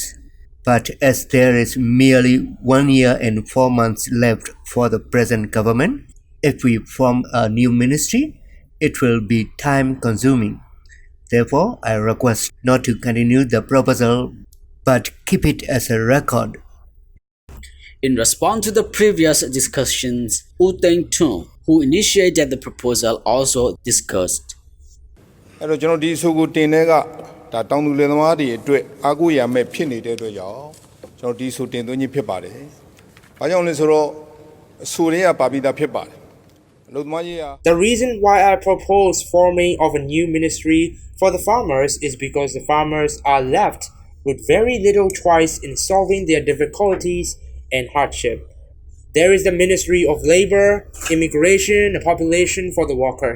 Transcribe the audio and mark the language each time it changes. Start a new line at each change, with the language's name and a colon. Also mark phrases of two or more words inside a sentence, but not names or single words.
English: But as there is merely 1 year and 4 months left for the present government, if we form a new ministry, it will be time-consuming. Therefore, I request not to continue the proposal, but keep it as a record. In response to the previous discussions, U Teng Tun, who initiated the proposal, also discussed.
Burmese: အဲ့တော့ကျွန်တော်ဒီအဆိုကိုတင်တဲ့ကဒါတောင်သူလယ်သမားတွေအတွက်အားကိုးရမဲ့ဖြစ်နေတဲ့အတွက်ကြောင့်ကျွန်တော်ဒီအဆိုတင်သွင်းခြင်းဖြစ်ပါတယ်။ဘာကြောင့်လဲဆိုတော့အဆိုတွေကပါပြီးသားဖြစ်ပါတယ်။အလုပ်သမားရေးက
English: The reason why I propose forming of a new ministry for the farmers is because the farmers are left with very little choice in solving their difficulties and hardship. There is the Ministry of Labor, Immigration, and Population for the workers.